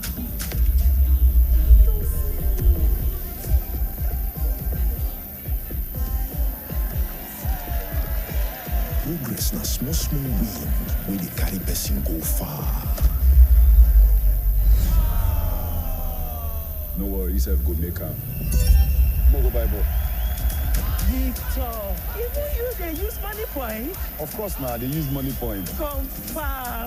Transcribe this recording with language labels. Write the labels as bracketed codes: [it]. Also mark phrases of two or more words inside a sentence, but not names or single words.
[pcm] Progress na small win wey dey carry person go far. No worry, yourself go make am. Go buy ball. Victor, even you dey use money point? Of course now, they use money point. Confirm.